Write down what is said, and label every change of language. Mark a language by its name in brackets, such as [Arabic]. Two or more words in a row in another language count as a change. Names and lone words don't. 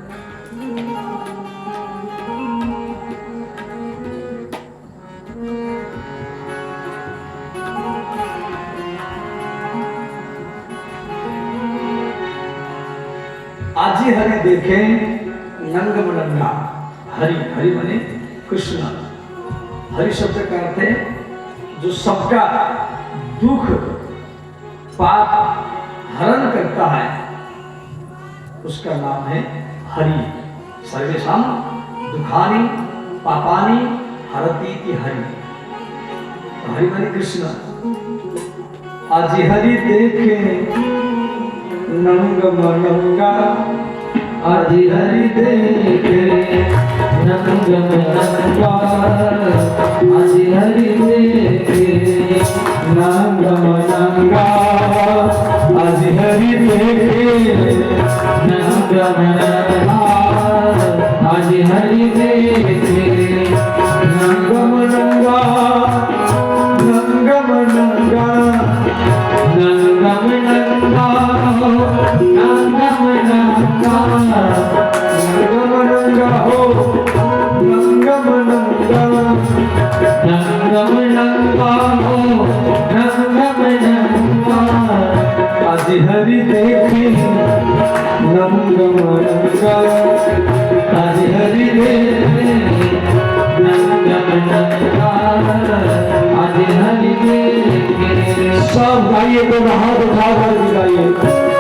[Hindi] आजी हरि देखे नंग मनंगा। हरि, हरि माने कृष्ण। हरि शब्द का अर्थ है जो सबका दुख पाप हरण करता है, उसका नाम है हरि। [Sanskrit] सर्वेषां दुखानि पापानि हरति इति हरि। [Hindi] हरि माने कृष्ण। आजी हरि देखे नंग मनंगा। आदि हरि देखे नंग मनंगा। आदि हरि देखे नंग मनंगा। आदि हरि देखे नंग मनंगा। आदि हरि देखे नंग मनंगा। नंग मनंगा, नंग मनंगा, नंग मनंगा, नंग मनंगा हो, नंग मनंगा, नंग मनंगा हो, नंग मनंगा। आदि हरि देखे नंग मनंगा। आदि हरि देखे नंग मनंगा। आदि हरि देखे। सब गाइए, तो हाथ उठा कर गाइए।